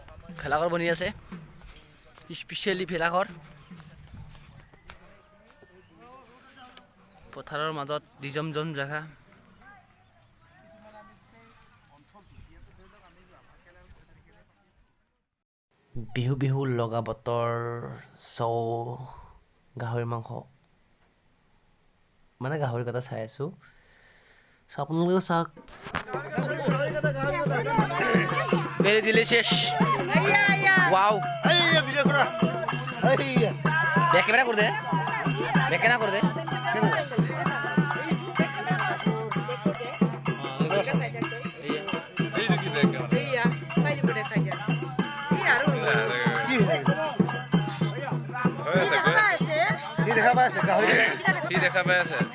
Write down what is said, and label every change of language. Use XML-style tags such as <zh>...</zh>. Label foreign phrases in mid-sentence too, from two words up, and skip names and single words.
<as>ভেলাঘৰ বনি আছে স্পেচিয়েলি ভেলাঘৰ পথাৰৰ মাজত দিজমজম জেগা বিহু বিহু লগা বতৰ চৌ গাহৰি মাংস মানে গাহৰি কটা চাই আছো আপোনালোকেও চাওক</as> <en>very delicious wow</en> <hi>देख कैमरा कर दे देख ना कर दे</hi> <as>দেখা পাই আছে</as>